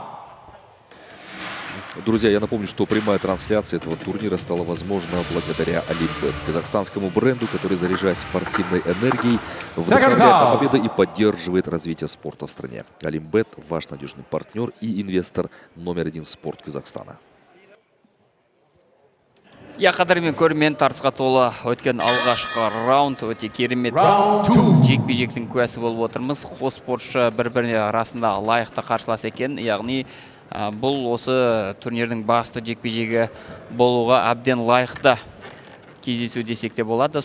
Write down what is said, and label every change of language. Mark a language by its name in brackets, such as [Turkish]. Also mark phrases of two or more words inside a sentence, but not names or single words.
[Russian] Друзья, я напомню, что прямая трансляция этого турнира стала возможна благодаря AlimBet, казахстанскому бренду, который заряжает спортивной энергией, вдохновляет на победы и поддерживает развитие спорта в стране. Alimbet — ваш надежный партнер и инвестор #1 в спорт Казахстана. [Kazakh] Я қадірмен көрермен, тартысқа толы өткен алғашқы раунд өте керемет жекпе-жектің куәсі болып отырмыз. Қос спортшы бір-біріне арасында лайықты қарсылас екен. Яғни бұл осы турнирдің басты жекпе-жегі болуға әбден лайықты кездесу десек те болады.